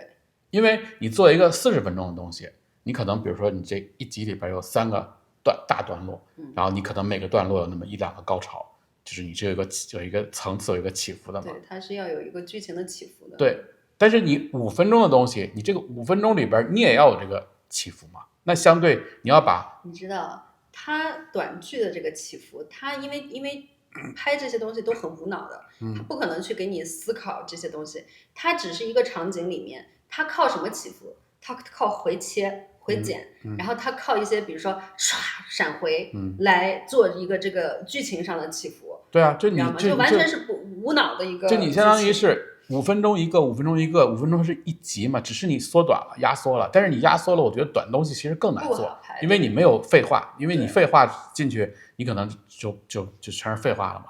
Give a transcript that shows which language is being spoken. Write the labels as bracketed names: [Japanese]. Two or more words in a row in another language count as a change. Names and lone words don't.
[Chinese] 因為你做一個40分鐘的東西，你可能比如說你這一集裡邊有3個大段落，然後你可能每個段落有那麼1-2個高潮，就是你这有一個層次，有一個起伏的嘛。對，它是要有一個劇情的起伏的。對，但是你5分鐘的東西，你這個5分鐘裡邊你也要有這個起伏嘛。那相對你要把，你知道，它短劇的這個起伏，它因為拍這些東西都很無腦的，它不可能去給你思考這些東西，它只是一個場景裡面，它靠什麼起伏？它靠回切。回剪，然後他靠一些比如說唰閃回來做一個這個劇情上的起伏。對啊，就完全是無腦的一個，就你相當於是5分鐘一個，5分鐘一個，5分鐘是一集嘛，只是你縮短了壓縮了，但是你壓縮了，我覺得短東西其實更難做，因為你沒有廢話，因為你廢話進去你可能就全是廢話了嘛。